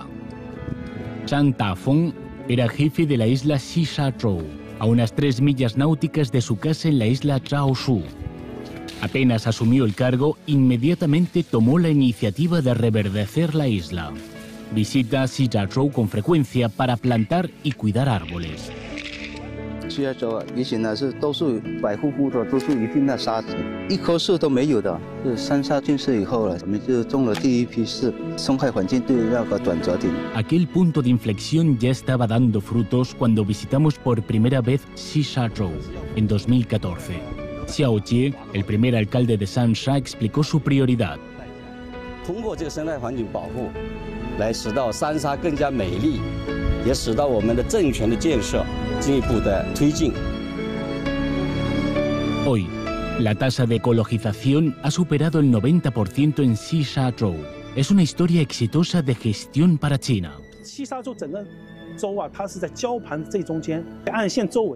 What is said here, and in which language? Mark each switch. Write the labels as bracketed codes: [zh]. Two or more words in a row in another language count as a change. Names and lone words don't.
[es] Zhang Tafeng era jefe de la isla Xishazhou, a unas 3 millas náuticas de su casa en la isla Zhaoshu. Apenas asumió el cargo, inmediatamente tomó la iniciativa de reverdecer la isla. Visita Xishazhou con frecuencia para plantar y cuidar árboles. [zh] 西亚州以前呢是都是白乎乎的，都是一片的沙子，一棵树都没有的。是三沙建设以后了，我们就种了第一批是生态环境对那个转折点。 [es] Aquel punto de inflexión ya estaba dando frutos cuando visitamos por primera vez Xishazhou en 2014. Xiao Jie, el primer alcalde de Sansha, explicó su prioridad. [zh] 通过这个生态环境保护，来使到三沙更加美丽，也使到我们的政权的建设进一步的推进。 [es] Hoy, la tasa de ecologización ha superado el 90% en Xishazhou. Es una historia exitosa de gestión para China. [zh] 西沙洲整个州啊，它是在礁盘最中间，岸线周围。